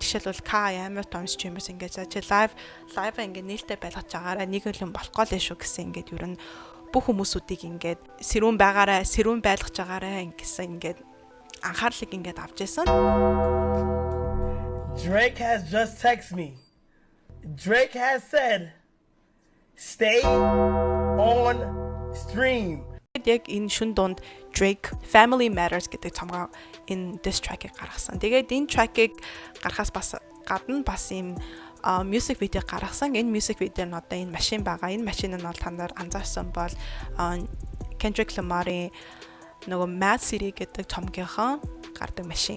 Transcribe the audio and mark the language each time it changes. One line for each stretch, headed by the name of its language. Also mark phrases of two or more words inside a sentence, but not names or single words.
Mongolian: Жишээлбэл амар том streamers ингээ чи live ингээ нээлттэй байлгаж байгаарай. Нэг юм болохгүй л шүү гэсэн ингээ ер нь бүх хүмүүсүүдийг ингээ сэрүүн байлгаж байгаарай гэсэн ингээ анхаарлыг ингээ авч яасан.
English: Drake has just texted me. Drake has said stay on stream.
Mongolian: Яг энэ шүн дунд Drake Family Matters гэдэг цомгоо энэ
English: diss track-
Mongolian: ыг гаргасан. Тэгээд энэ track-ыг гаргахаас бас гадна бас юм
English: music video
Mongolian: гаргасан. Энэ
English: music video
Mongolian: нь одоо энэ машин байгаа. Энэ машин нь бол та нар анзаарсан бол Kendrick Lamar-ийн нөгөө Mad City гэдэг цомгийнхаа гардаг машин.